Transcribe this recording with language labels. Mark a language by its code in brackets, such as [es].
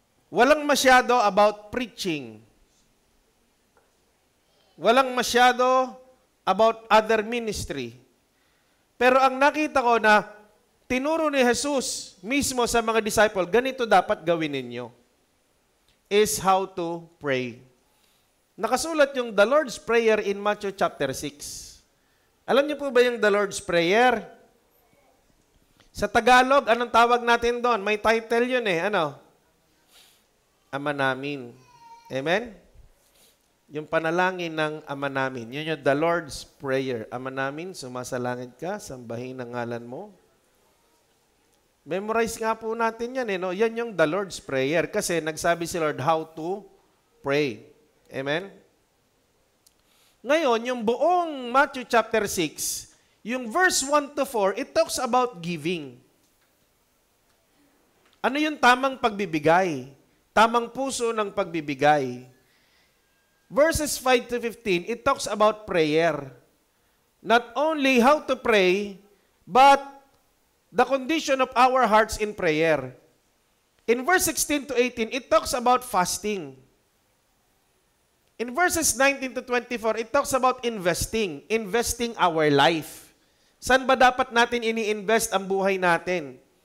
[tl] Walang masyado [en] about preaching. [tl] Walang masyado [en] about other ministry. [tl] Pero ang nakita ko na tinuro ni Jesus mismo sa mga disciple, ganito dapat gawin ninyo, [en] is how to pray. [tl] Nakasulat yung [en] the Lord's Prayer in Matthew chapter 6. [tl] Alam niyo po ba yung the Lord's Prayer? Sa Tagalog, anong tawag natin doon? May title yun Ano? Ama namin. Amen? Yung panalangin ng Ama namin. Yun yung the Lord's Prayer. Ama namin, sumasalangit ka, sambahin ang ngalan mo. Memorize nga po natin yan. No? Yan yung the Lord's Prayer. Kasi nagsabi si Lord [en] how to pray. [tl] Amen? Ngayon, yung buong Matthew chapter 6, yung verse 1 to 4, [en] it talks about giving. [tl] Ano yung tamang pagbibigay? Tamang puso ng pagbibigay. [en] Verses 5 to 15, it talks about prayer. Not only how to pray, but the condition of our hearts in prayer. In verse 16 to 18, it talks about fasting. In verses 19 to 24, it talks about investing our life. [tl] Saan ba dapat natin ini-invest ang buhay natin?